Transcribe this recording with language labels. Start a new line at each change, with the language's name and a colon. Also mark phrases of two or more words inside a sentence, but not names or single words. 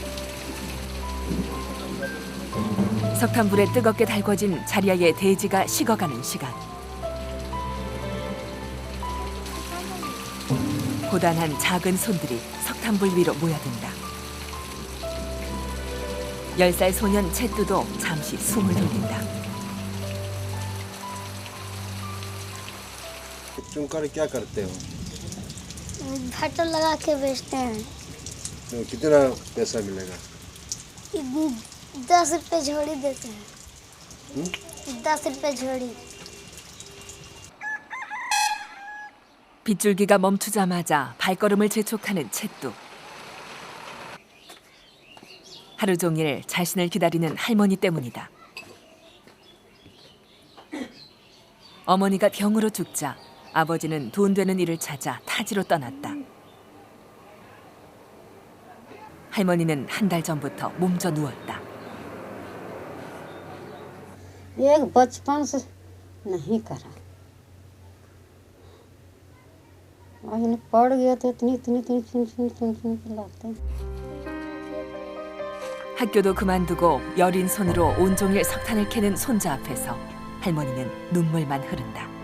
Korean: 석탄불에 뜨겁게 달궈진 자리아의 대지가 식어가는 시간. 고단한 작은 손들이 석탄불 위로 모여든다. 10살 소년 채뚜도 잠시 숨을 돌린다.
Hindi: चुनकर क्या करते हो? भाटा लगा के बेचते हैं। तो कितना पैसा मिलेगा? 10 रुपए झोड़ी देते हैं। 10 रुपए झोड़ी।
Korean: 빗줄기가 멈추자마자 발걸음을 재촉하는 채뚜. 하루 종일 자신을 기다리는 할머니 때문이다. 어머니가 병으로 죽자 아버지는 돈 되는 일을 찾아 타지로 떠났다. 할머니는 한 달 전부터 몸져 누웠다.
Hindi: एक बचपन से नहीं करा। और पड़ गया तो इतनी लाते।
Korean: 학교도 그만두고 여린 손으로 온종일 석탄을 캐는 손자 앞에서 할머니는 눈물만 흐른다.